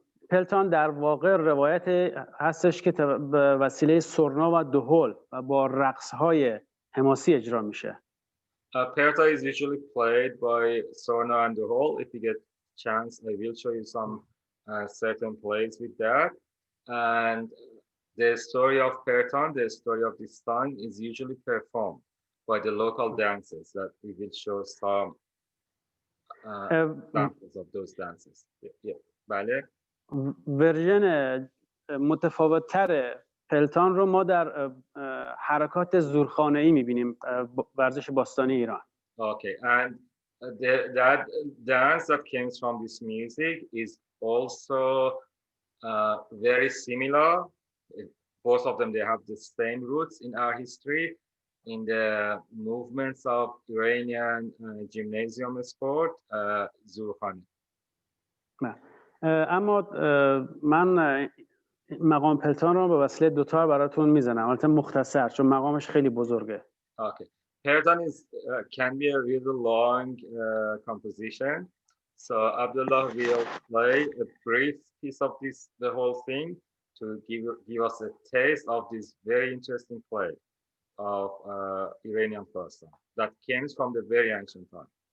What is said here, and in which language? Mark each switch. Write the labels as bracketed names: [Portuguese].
[Persian] پلتان در واقع روایت هستش که به وسیله سرنا و دهل و با رقص‌های حماسی اجرا میشه. [English] Perta is usually played by Sorna and Dehol. If you get chance, I will show you some certain plays with that. And the story of Pertan, the story of this song, is usually performed by the local dancers. That we will show some examples of those dances. Yeah. [Persian] بله. ورژن متفاوت‌تر پلتان رو ما در حرکات زورخانه‌ای می‌بینیم، ورزش باستانی ایران. [English] Okay, and that dance that comes from this music is also very similar. Both of them, they have the same roots in our history, in the movements of Iranian gymnasium sport, Zurkhani. [Persian] اما من مقام پلتان رو به وسیله دوتا براتون میزنم، البته مختصر چون مقامش خیلی بزرگه. [English] Okay. Pertan can be a really long composition. So Abdullah will play a brief piece of the whole thing to give us a taste of this very interesting play of Iranian Khorasan that comes from the very ancient time.